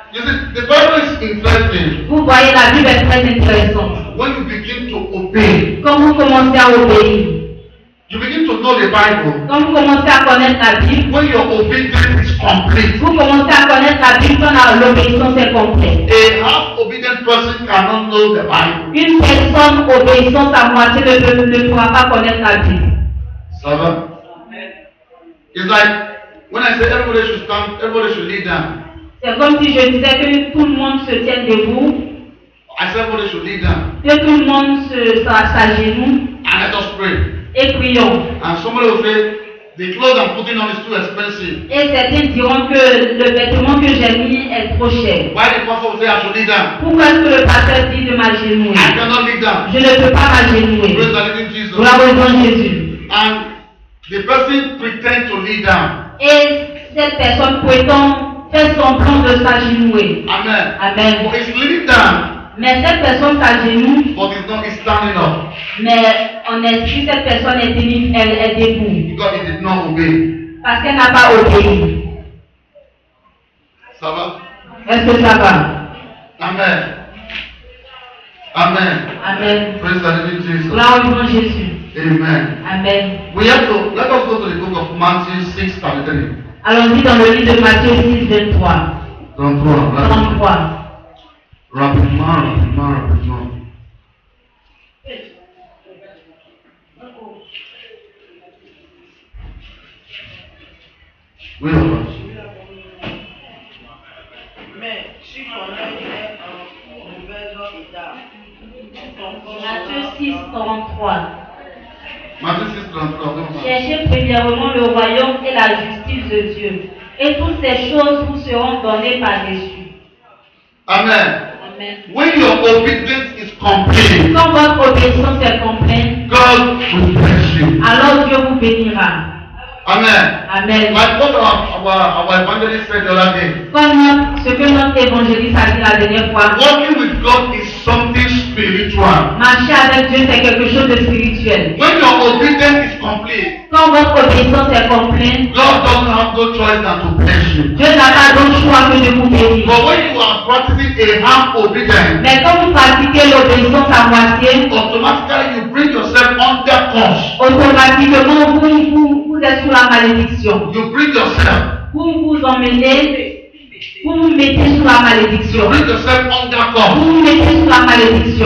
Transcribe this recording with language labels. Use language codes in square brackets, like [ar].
[en] You see, the Bible is interesting. [fr] Vous voyez, la Bible est très intéressante. [en] When you begin to obey, [fr] Quand vous commencez à obéir, [en] you begin to know the Bible. [fr] quand vous commencez à connaître la Bible, [en] When your obedience is complete, [fr] vous commencez à connaître la Bible quand l'obéissance est complète. [en] a half-obedient person cannot know the Bible. [fr] Une personne obéissante à moitié ne pourra pas connaître la Bible. Ça va? [en] It's like when I say everybody should stand, everybody should lay down. [fr] C'est comme si je disais que tout le monde se tienne debout, [en] I said everybody should lay down. [fr] que tout le monde s'agenouille [en] And let us pray. [fr] et prions. [en] And somebody will say, the clothes I'm putting on is too expensive. [fr] Et certains diront que le vêtement que j'ai mis est trop cher. [en] Why the pastor will say I should lay down? [fr] Pourquoi est-ce que le pasteur dit de m'agenouiller? [en] I cannot lay down. [fr] Je ne peux pas m'agenouiller. [en] Praise the living Jesus. [fr] Gloire au nom de Jésus. [en] And the person pretend to lay down. [fr] Et cette personne prétend faire semblant de s'agenouiller. Amen. Amen. [en] But he's laying down, [fr] Mais cette personne s'agenouille, [en] but he's standing up [fr] mais en esprit, cette personne elle est debout. [en] because he did not obey. [fr] Parce qu'elle n'a pas obéi. Ça va? Est-ce que ça va? Amen. Amen. Amen. [en] Praise the living Jesus. [fr] Gloire au nom de Jésus. Amen. Amen. [en] Let us go to the book of Matthew 6:33. [fr] Allons-y dans le livre de Matthieu 6, 23. 33. 33. Rapidement. Oui, papa. Mais si ton œil est en mauvais état, Matthieu 6, 33. Matthieu 6:33. Cherchez premièrement le royaume et la justice de Dieu, et toutes ces choses vous seront données par-dessus. Amen. Amen. [en] When your obedience is complete, [fr] Quand votre obéissance est complète, [en] God will bless you. [fr] alors Dieu vous bénira. Amen. Amen. [en] Like what our evangelist said the other day, [fr] Comme ce que notre évangéliste a dit la dernière fois, [en] walking with God is something spiritual. [fr] marcher avec Dieu c'est quelque chose de spirituel. [en] When your obedience is complete, [fr] Quand votre obéissance est complète, [en] God doesn't have no choice than to bless you. [fr] Dieu n'a pas d'autre choix que de vous bénir. [en] But when you are practicing a half obedience, [fr] Mais quand vous pratiquez l'obéissance à moitié, [en] automatically you bring yourself under curse. [fr] automatiquement vous êtes sous la malédiction. [en] You bring yourself, [fr] Vous vous emmenez, vous vous mettez sous la [en] you [fr] malédiction. [en] bring yourself under [fr] Vous [en] curse. [fr] vous mettez sous la malédiction.